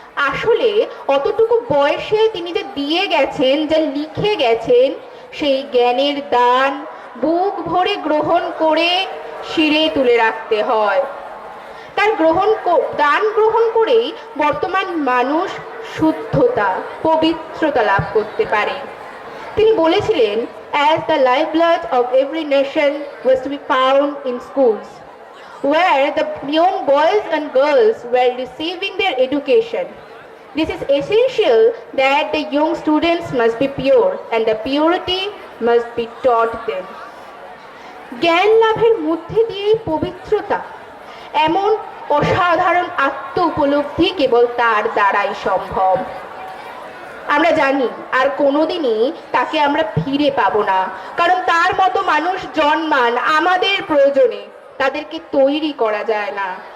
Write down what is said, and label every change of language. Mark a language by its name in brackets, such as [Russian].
[Bangla] আসলে অতটুকু বয়সে তিনি যে দিয়ে গেছেন, যা লিখে গেছেন, সেই জ্ঞানের দান বুক ভরে গ্রহণ করে শিরে তুলে রাখতে হয়। তার দান গ্রহণ করেই বর্তমান মানুষ শুদ্ধতা, পবিত্রতা লাভ করতে পারে। তিনি বলেছিলেন, [English] "As the lifeblood of every nation was to be found in schools, where the young boys and girls were receiving their education. This is essential that the young students must be pure and the purity must be taught them." [Bangla] জ্ঞান লাভের মধ্যে দিয়ে পবিত্রতা, এমন অসাধারণ আত্ম উপলব্ধি কেবল তার দ্বারাই সম্ভব। আমরা জানি আর কোনোদিনই তাকে আমরা ফিরে পাবো না, কারণ তার মতো মানুষ জন্মান আমাদের প্রয়োজনে, তাদেরকে তৈরি করা যায় না।